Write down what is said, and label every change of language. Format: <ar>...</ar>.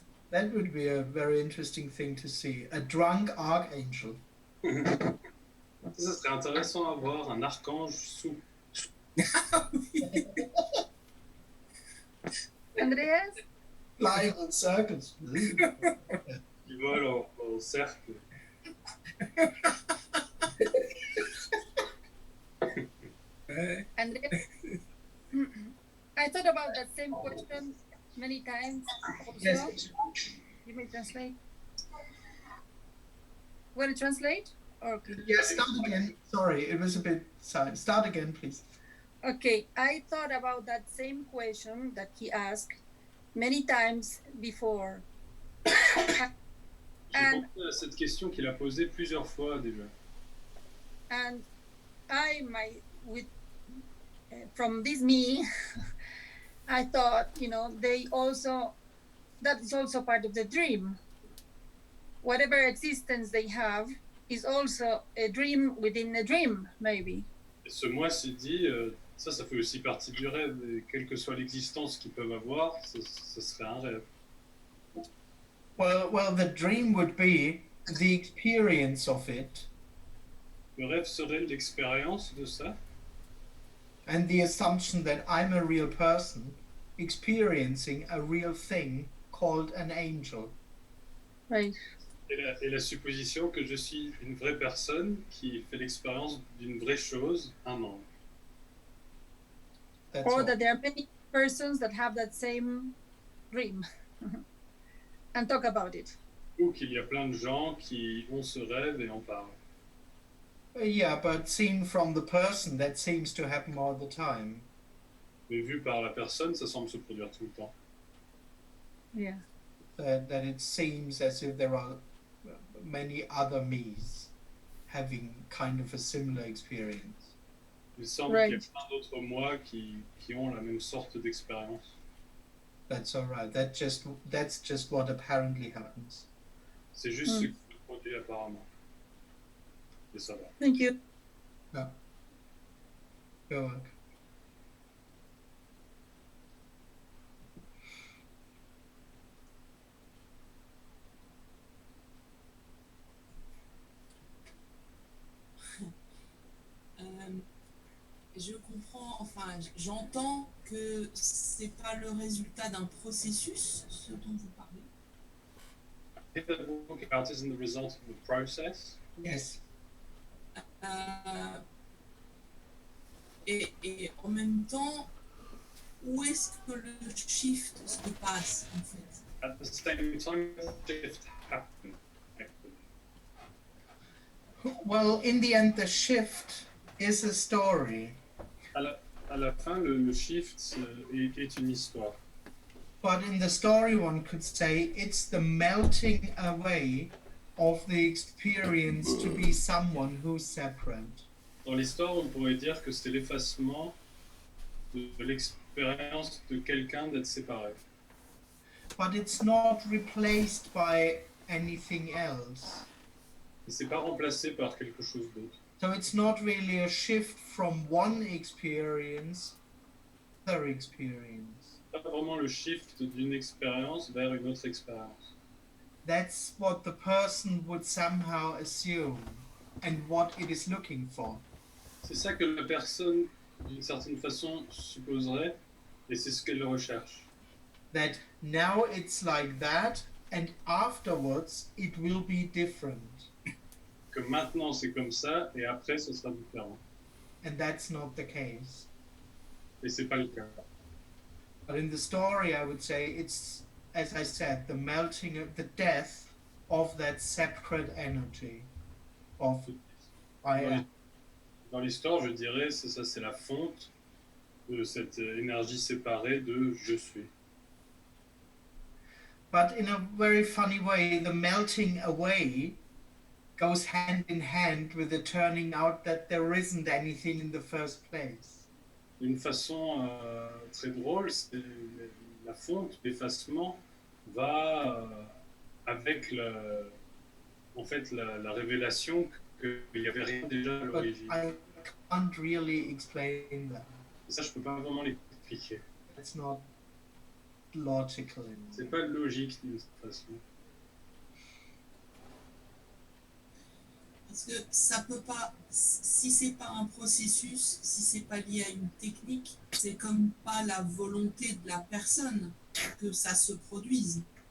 <en>That would be a very interesting thing to see. A drunk archangel.</en> <fr>Ça serait intéressant à voir un archange sous.</fr> <en>Andreas? Flying in circles.</en> <fr>Qui vole en cercle.</fr> <en>Andreas, I thought about that same question many times also. Yes. You may translate. Want to translate? Okay. Yes, start again. Sorry, it was a bit silent. Start again, please. Okay, I thought about that same question that he asked many times before.</en> <fr>J'ai</fr> <en>And</en> <fr>pensé à cette question qu'il a posée plusieurs fois déjà.</fr> <en>and I might with from this me I thought, they also, that is also part of the dream. Whatever existence they have is also a dream within a dream, maybe.</en> <fr>Et ce moi s'est dit, ça fait aussi partie du rêve. Et quelle que soit l'existence qu'ils peuvent avoir, ça serait un rêve.</fr> <en>Well, the dream would be the experience of it</en> <fr>Le rêve serait l'expérience de ça</fr> <en>and the assumption that I'm a real person experiencing a real thing called an angel. Right.</en> <fr>et la supposition que je suis une vraie personne qui fait l'expérience d'une vraie chose, un ange.</fr> <en>That's Or all. that there are many persons that have that same dream and talk about it.</en> <fr>Ou qu'il y a plein de gens qui ont ce rêve et en parlent.</fr> <en>Yeah, but seen from the person, that seems to happen all the time.</en> <fr>Mais vu par la personne, ça semble se produire tout le temps.</fr> <en>Yeah. That it seems as if there are many other me's having kind of a similar experience.</en> <fr>Il semble qu'il y a plein d'autres moi qui ont la même sorte d'expérience.</fr> <en>That's all right. That's just what apparently happens.</en> <fr>C'est juste ce qui se produit apparemment. Et ça va.</fr> <en>Thank you. Go on.</en> <fr>Je comprends, enfin, j'entends que c'est pas le résultat d'un processus, ce dont vous parlez.</fr> <en>If the book out isn't the result of the process, Yes.</en> <fr>Et en même temps, où est-ce que le shift se passe, en fait?</fr> <en>at the same time, shift happens. Well, in the end, the shift is a story,</en> <fr>À la fin, le shift est une histoire.</fr> <en>but in the story, one could say it's the melting away of the experience to be someone who's separate.</en> <fr>Dans l'histoire, on pourrait dire que c'est l'effacement de l'expérience de quelqu'un d'être séparé.</fr> <en>But it's not replaced by anything else.</en> <fr>Et c'est pas remplacé par quelque chose d'autre.</fr> <en>So it's not really a shift from one experience to another experience.</en> <fr>Pas vraiment le shift d'une expérience vers une autre expérience.</fr> <en>That's what the person would somehow assume and what it is looking for.</en> <fr>C'est ça que la personne, d'une certaine façon, supposerait, et c'est ce qu'elle recherche.</fr> <en>That now it's like that and afterwards it will be different.</en> <fr>Que maintenant c'est comme ça, et après ce sera différent.</fr> <en>And that's not the case.</en> <fr>Et c'est pas le cas.</fr> <en>But in the story, I would say it's, as I said, the melting of the death of that separate energy of I am.</en> <fr>Dans l'histoire, je dirais, c'est ça, c'est la fonte de cette énergie séparée de je suis.</fr> <en>But in a very funny way, the melting away goes hand in hand with the turning out that there isn't anything in the first place.</en> <fr>D'une façon très drôle, la fonte, l'effacement, va avec en fait, la révélation qu'il n'y avait rien déjà à</fr> <en>But</en> <fr>l'origine.</fr> <en>I can't really explain that.</en> <fr>Et ça, je ne peux pas vraiment l'expliquer.</fr> <en>It's not logical in</en> <fr>C'est pas logique d'une certaine façon. Parce que ça peut pas, si c'est pas un processus, si c'est pas lié à une technique, c'est comme pas la volonté de la personne que ça se produise.</fr>